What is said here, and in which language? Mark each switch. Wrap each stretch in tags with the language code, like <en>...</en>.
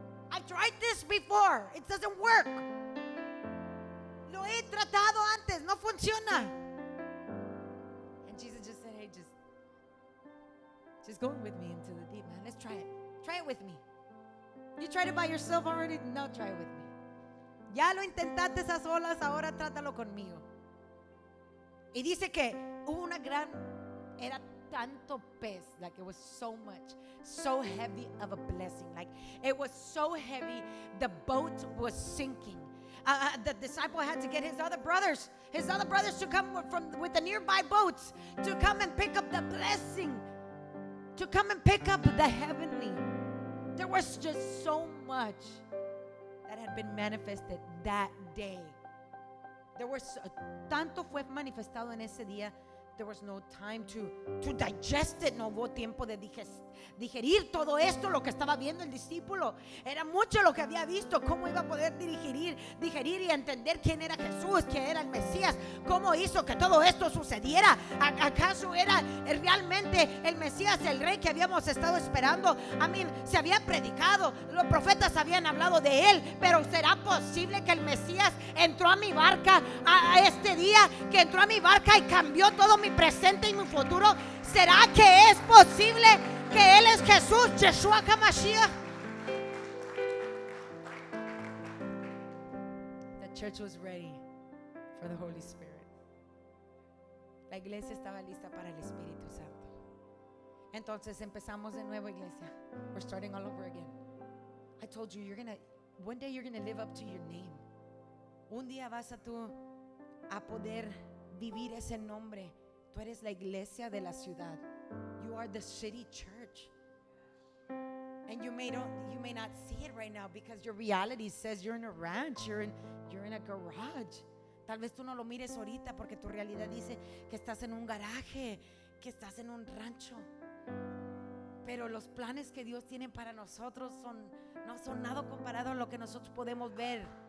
<en>I tried this before. It doesn't work.</en> <es>Lo he tratado antes. No funciona.</es> <en>And Jesus just said, hey, just go with me into the deep, man. Let's try it. Try it with me. You tried it by yourself already? No, try it with me.</en> <es>Ya lo intentaste a solas, ahora trátalo conmigo. Y dice que hubo una gran, era tanto pez,</es> <en>like it was so much, so heavy of a blessing, like it was so heavy, the boat was sinking. The disciple had to get his other brothers to come with the nearby boats to come and pick up the blessing, to come and pick up the heavenly. There was just so much that had been manifested that day. There was</en> <es>tanto fue manifestado en ese día.</es> <en>There was no time to digest it.</en> <es>No hubo tiempo de digerir todo esto, lo que estaba viendo el discípulo. Era mucho lo que había visto. Cómo iba a poder digerir y entender quién era Jesús, quién era el Mesías, cómo hizo que todo esto sucediera. ¿Acaso era realmente el Mesías, el Rey que habíamos estado esperando? Se había predicado, los profetas habían hablado de él, pero ¿será posible que el Mesías entró a mi barca a este día, que entró a mi barca y cambió todo mi presente y mi futuro? ¿Será que es posible que Él es Jesús, Yeshua HaMashiach?</es> <en>The church was ready for the Holy Spirit.</en> <es>La iglesia estaba lista para el Espíritu Santo. Entonces empezamos de nuevo, iglesia.</es> <en>We're starting all over again. I told you, one day you're gonna live up to your name.</en> <es>Un día vas a poder vivir ese nombre. Tú eres la iglesia de la ciudad.</es> <en>You are the city church. And you may not see it right now because your reality says you're in a ranch, you're in a garage.</en> <es>Tal vez tú no lo mires ahorita porque tu realidad dice que estás en un garaje, que estás en un rancho. Pero los planes que Dios tiene para nosotros no son nada comparado a lo que nosotros podemos ver.</es>